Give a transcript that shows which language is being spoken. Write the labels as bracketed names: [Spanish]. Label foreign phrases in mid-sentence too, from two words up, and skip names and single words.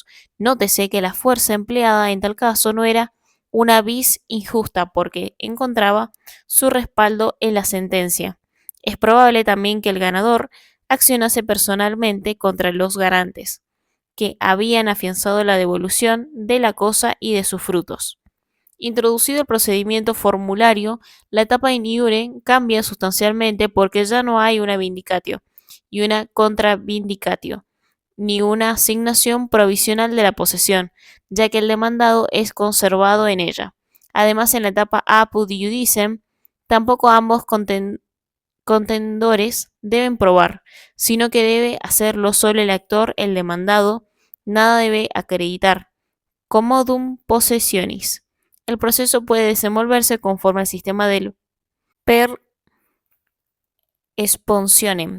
[Spanish] Nótese que la fuerza empleada en tal caso no era una vis injusta porque encontraba su respaldo en la sentencia. Es probable también que el ganador accionase personalmente contra los garantes que habían afianzado la devolución de la cosa y de sus frutos. Introducido el procedimiento formulario, la etapa [Latin] in iure [Spanish] cambia sustancialmente porque ya no hay una vindicatio y una contravindicatio, ni una asignación provisional de la posesión, ya que el demandado es conservado en ella. Además, en la etapa [Latin] apud iudicem, [Spanish] tampoco ambos contendores deben probar, sino que debe hacerlo solo el actor, el demandado, nada debe acreditar. [Latin] Commodum possessionis. [Spanish] El proceso puede desenvolverse conforme al sistema del [Latin] per esponsionem.